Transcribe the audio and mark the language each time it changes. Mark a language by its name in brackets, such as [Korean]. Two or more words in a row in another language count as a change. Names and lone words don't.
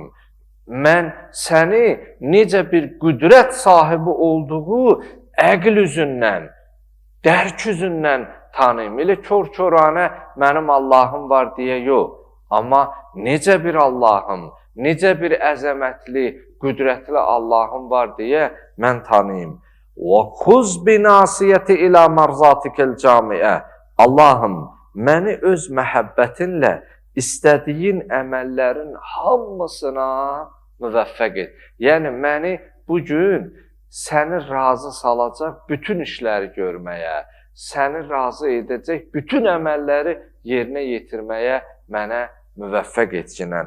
[Azerbaijani] Mən səni necə bir qüdrət sahibi olduğu əql üzündən, dərk üzündən tanıyım. Elə kör-körənə mənim Allahım var deyə yox. Amma necə bir Allahım, necə bir əzəmətli, qüdrətli Allahım var deyə mən tanıyım. [Arabic] وَخُزْ بِنَاسِيَةِ إِلَى مَرْزَاتِكَ الْجَامِئَ. [Azerbaijani] Allahım, məni öz məhəbbətinlə istədiyin əməllərin hamısına müvəffəq et. Yəni, məni bugün səni razı salacaq bütün işləri görməyə, səni razı edəcək bütün əməlləri yerinə yetirməyə mənə müvəffəq etkinən.